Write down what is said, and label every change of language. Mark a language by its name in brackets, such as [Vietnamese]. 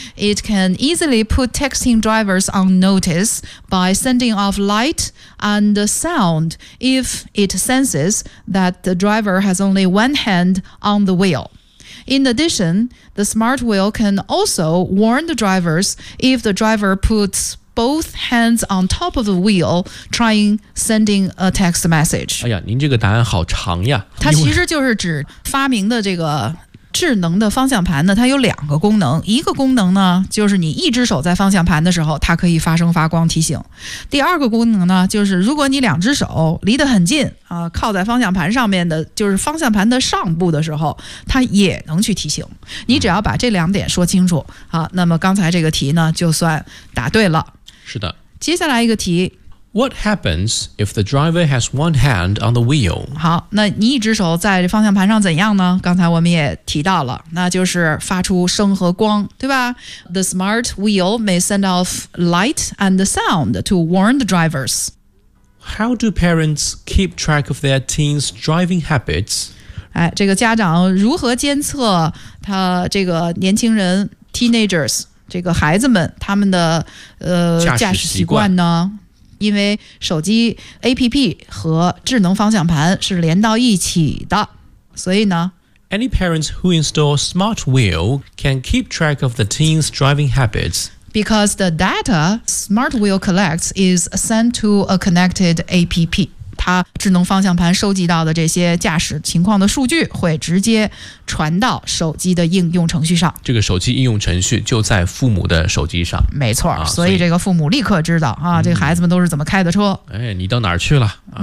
[English] It can easily put texting drivers on notice by sending off light and sound if it senses that the driver has only one hand on the wheel. In addition, the smart wheel can also warn the drivers if the driver puts both hands on top of the wheel trying sending a text message. [Chinese] 哎呀，您这个答案好长呀。它其实就是指发明的这个智能的方向盘呢，它有两个功能。一个功能呢，就是你一只手在方向盘的时候，它可以发声发光提醒。第二个功能呢，就是如果你两只手离得很近，靠在方向盘上面的，就是方向盘的上部的时候，它也能去提醒。你只要把这两点说清楚，那么刚才这个题呢，就算答对了。是的。接下来一个题。 [English] What happens if the driver has one hand on the wheel? [Chinese] 好，那你一只手在方向盘上怎样呢？刚才我们也提到了，那就是发出声和光，对吧？ [English] The smart wheel may send off light and sound to warn the drivers. How do parents keep track of their teens' driving habits? [Chinese] 哎，这个家长如何监测他这个年轻人 teenagers 这个孩子们他们的驾驶习惯呢？因为手机 APP 和智能方向盘是连到一起的，所以呢 [English] Any parents who install smart wheel can keep track of the teen's driving habits. Because the data smart wheel collects is sent to a connected APP. [Chinese] 它智能方向盘收集到的这些驾驶情况的数据会直接传到手机的应用程序上。这个手机应用程序就在父母的手机上。没错，所以这个父母立刻知道啊，这个孩子们都是怎么开的车。哎，你到哪儿去了？